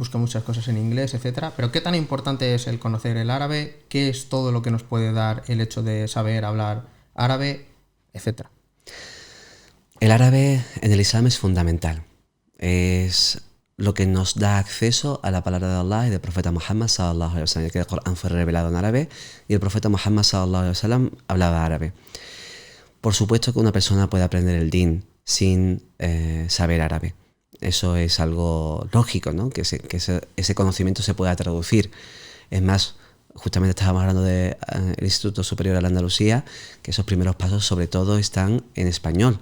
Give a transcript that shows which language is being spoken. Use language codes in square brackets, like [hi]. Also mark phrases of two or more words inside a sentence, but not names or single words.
[es] Busca muchas cosas en inglés, etcétera. Pero ¿qué tan importante es el conocer el árabe? ¿Qué es todo lo que nos puede dar el hecho de saber hablar árabe, etcétera? El árabe en el Islam es fundamental. Es lo que nos da acceso a la palabra de Allah y del profeta Muhammad [ar] صلى الله عليه وسلم, [es] que el Corán fue revelado en árabe y el profeta Muhammad [ar] صلى الله عليه وسلم [es] hablaba árabe. Por supuesto que una persona puede aprender el din sin saber árabe. Eso es algo lógico, ¿no? Que ese conocimiento se pueda traducir. Es más, justamente estábamos hablando del Instituto Superior de la Andalucía, que esos primeros pasos sobre todo están en español.